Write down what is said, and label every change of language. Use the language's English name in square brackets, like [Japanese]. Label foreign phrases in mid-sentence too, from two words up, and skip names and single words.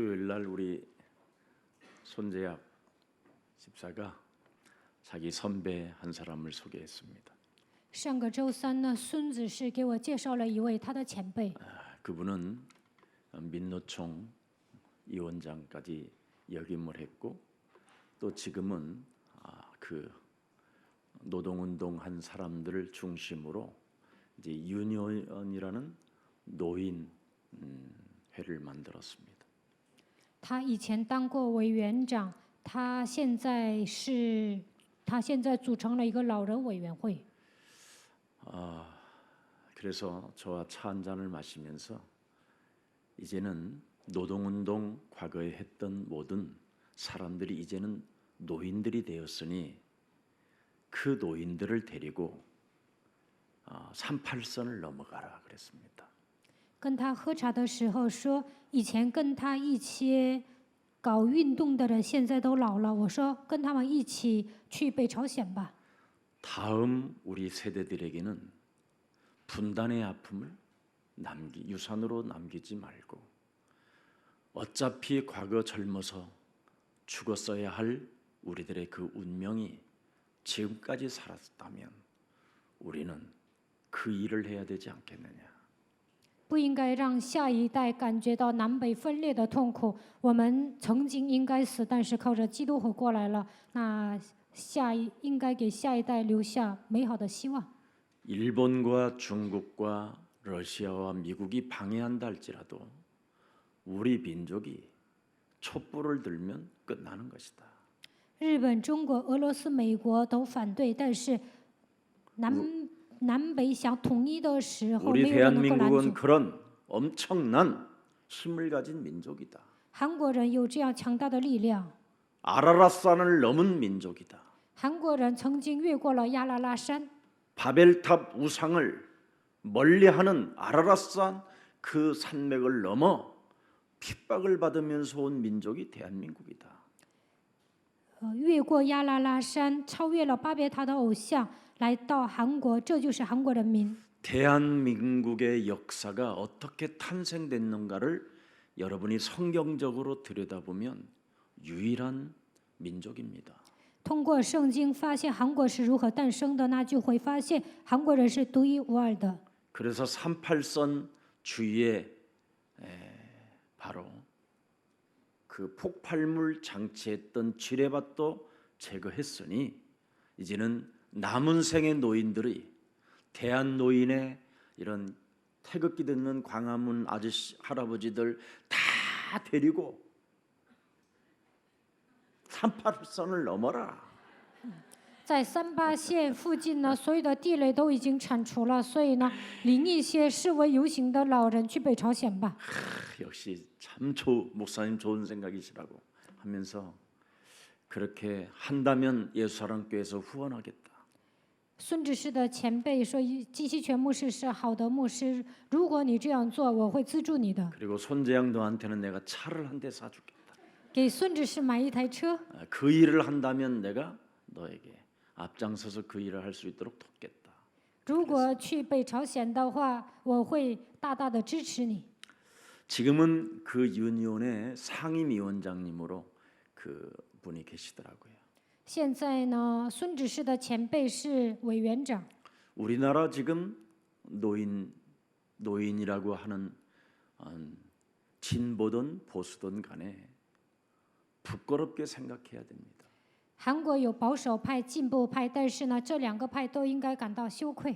[Korean] 오늘날 우리 손재학 집사가 자기 선배 한 사람을 소개했습니다. [Chinese] 上个周三呢，孙子是给我介绍了一位他的前辈， [Korean] 그분은 민노총 위원장까지 역임을 했고 또 지금은 그 노동운동한 사람들을 중심으로 이제 유니온이라는 노인 회를 만들었습니다. [Chinese] 他以前当过委员长，他现在组成了一个老人委员会。 [Korean] 그래서 저와 차 한 잔을 마시면서 이제는 노동운동 과거에 했던 모든 사람들이 이제는 노인들이 되었으니 그 노인들을 데리고 38선을 넘어가라 그랬습니다. [Chinese] 跟他喝茶的时候说，以前跟他一起搞运动的人现在都老了，我说跟他们一起去北朝鲜吧。 [Korean] 다음 우리 세대들에게는 분단의 아픔을 유산으로 남기지 말고 어차피 과거 젊어서 죽었어야 할 우리들의 그 운명이 지금까지 살았다면 우리는 그 일을 해야 되지 않겠느냐. [Chinese] 不应该让下一代感觉到南北分裂的痛苦。我们曾经应该死，但是靠着基督活过来了。那应该给下一代留下美好的希望。 [Korean] 일본과 중국과 러시아와 미국이 방해한다 할지라도 우리 민족이 촛불을 들면 끝나는 것이다. [Chinese] 日本、中国、俄罗斯、美国都反对，但是南北想统一的时候， [Korean] 우리 [Chinese] 没有人能够拦 [Korean] 대한민국은 [Chinese] 阻。 [Korean] 그런 엄청난 힘을 가진 민족이다. [Chinese] 韩国人有这样强大的力量， [Korean] 아라라산을 넘은 민족이다. [Chinese] 韩国人曾经越过了亚拉拉山， [Korean] 바벨탑 우상을 멀리하는 아라라산 그 산맥을 넘어 핍박을 받으면서 온 민족이 대한민국이다. [Chinese] 越过亚拉拉山，超越了巴别塔的偶像，来到韩国，这就是韩国人民。 [Korean] 대한민국의 역사가 어떻게 탄생됐는가를 여러분이 성경적으로 들여다보면 유일한 민족입니다. [Chinese] 通过圣经发现韩国是如何诞生的，那就会发现韩国人是独一无二的。 [Korean] 그래서 38선 주위에 바로 그 폭발물 장치했던 지뢰밭도 제거했으니 이제는 남은 생의 노인들이 대한 노인의 이런 태극기 듣는 광화문 아저씨 할아버지들 다 데리고 38선을 넘어라. [Chinese] 在38线附近呢，所有的地雷都已经铲除了，所以呢，领一些示威游行的老人去北朝鲜吧。 [Korean] 역시 참 목사님 좋은 생각이시라고 하면서 그렇게 한다면 예수사랑교회에서 후원하겠다. [Chinese] 孙执事的前辈说，季希全牧师是好的牧师，如果你这样做，我会资助你的。 [Korean] 그리고 손재양 너한테는 내가 차를 한 대 사주겠다. [Chinese] 给孙执事买一台车， [Korean] 그 일을 한다면 내가 너에게 앞장서서 그 일을 할 수 있도록 돕겠다. [Chinese] 如果去北朝鲜的话，我会大大的支持你。 [Korean] 지금은 그 유니온의 상임위원장님으로 그 분이 계시더라고요. [Chinese] 现在呢，孙执事的前辈是委员长。 [Korean] 우리나라 지금 노인이라고 하는 진보든 보수든 간에 부끄럽게 생각해야 됩니다. [Chinese] 韩国有保守派、进步派，但是呢，这两个派都应该感到羞愧。